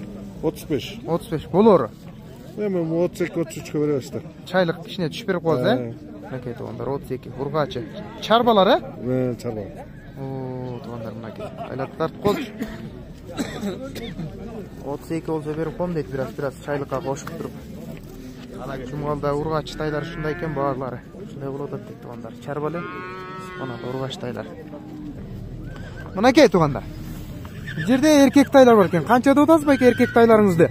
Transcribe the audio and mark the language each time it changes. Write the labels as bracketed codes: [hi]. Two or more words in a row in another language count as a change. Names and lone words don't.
[uz] 35. 35. Bo'lar. Men 32 33 ga berasizlar. Chayliq kishini tushib berib qo'yasiz, ha? Mana aka to'g'anlar 32 urg'ochi. Charbalari? Charba. Oo, to'g'anlar mana aka. Aylatib qo'ychi. [ky] 32 болса берип коем дейт, biraz чайлыкка кошуп туруп. Жумгалда ургач тайлар ушундай экен баарлары. Ушундай болуп атат дейт туугандар. Чарба эле. Мына ургач тайлар. Мынакей туугандар. Бул жерде эркек тайлар бар экен. Канча деп атасыз байке эркек тайларыңызды?